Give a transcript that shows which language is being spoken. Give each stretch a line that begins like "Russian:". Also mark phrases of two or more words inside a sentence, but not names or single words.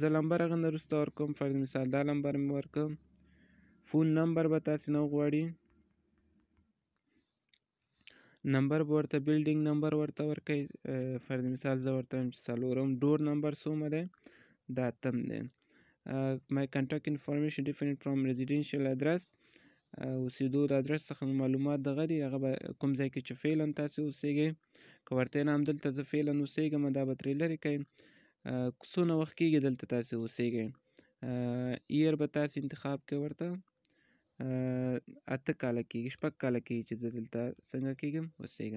Pashto: زه نمبر هغه نه وروسته ورکوم. فرض مثال دا نمبر مې ورکړم.
English: phone number
Pashto: به تاسې نه وغواړي، نمبر به ورته
English: building number
Pashto: ورته ورکوئ. فرض مثال زه ورته وایم چې 4
English: door number
Pashto: څومره دی، دا 8 دی.
English: My contact information different from residential address،
Pashto: اوسېدو د ادرس څخه معلومات دغه دي، هغه به کوم ځای کې چې فعلا تاسې اوسېږئ. که ورته نه همدلته زه فعلا اوسېږم دا به ترې لرې کړئ. څونه وخت کېږي دلته تاسې اوسېږئ. ایر به تاسې انتخاب کړئ ورته 8 کاله کېږي، 6 کاله کېږي چې زه دلته څنګه کېږم اوسېږم.